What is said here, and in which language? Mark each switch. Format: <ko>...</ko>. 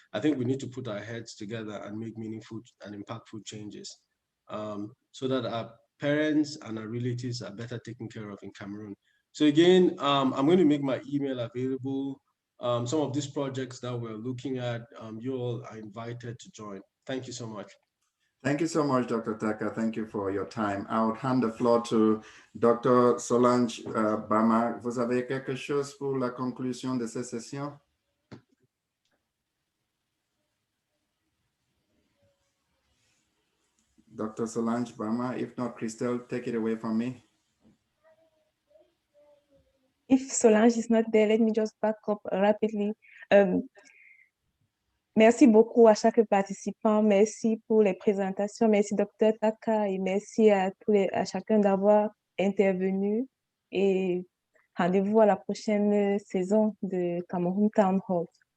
<en>I think we need to put our heads together and make meaningful and impactful changes so that our parents and our relatives are better taken care of in Cameroon. So again, I'm going to make my email available. Some of these projects that we're looking at, you all are invited to join. Thank you so much. Thank you so much, Dr. Taka. Thank you for your time. I would hand the floor to Dr. Solange Bama.</en> <fr>Vous avez quelque chose pour la conclusion de cette session?</fr> <en>Dr. Solange Bama. If not, Christelle, take it away from me. If Solange is not there, let me just back up rapidly.</en> <fr>Merci beaucoup à chaque participant. Merci pour les présentations. Merci, Dr. Taka, et merci à chacun d'avoir intervenu. Et rendez-vous à la prochaine saison de Cameroon Town Hall.</fr>